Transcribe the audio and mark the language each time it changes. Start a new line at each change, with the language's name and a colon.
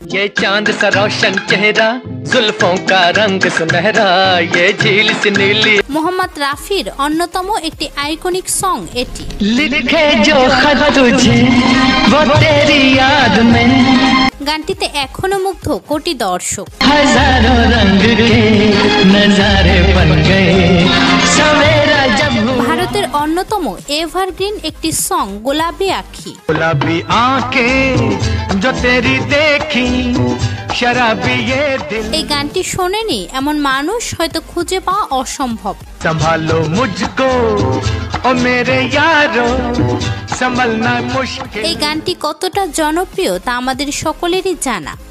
Hindi: ये चांद सा रोशन चेहरा जुल्फों का रंग सुनहरा ये झील सी नीली।
Bangla: মোহাম্মদ রাফির অন্যতম একটি আইকনিক সং এটি।
Hindi: लिखे जो खत तुझे वो तेरी याद में
Bangla: গানটিতে এখনো মুগ্ধ কোটি দর্শক।
Hindi: हजारों रंग के नजारे बन गए सवेरा जब
Bangla: ভারতের অন্যতম এভারগ্রিন একটি সং গোলাপি আঁখি।
Hindi: गुलाबी आंखें जो तेरी देखी शराबी ये दिल।
Bangla: এই গানটি শোনেনি এমন মানুষ হয়তো খুঁজে পাওয়া অসম্ভব।
Hindi: संभालो मुझको ओ मेरे यारो संभलना मुश्किल।
Bangla: এই গানটি কতটা জনপ্রিয় তা আমাদের সকলেরই জানা।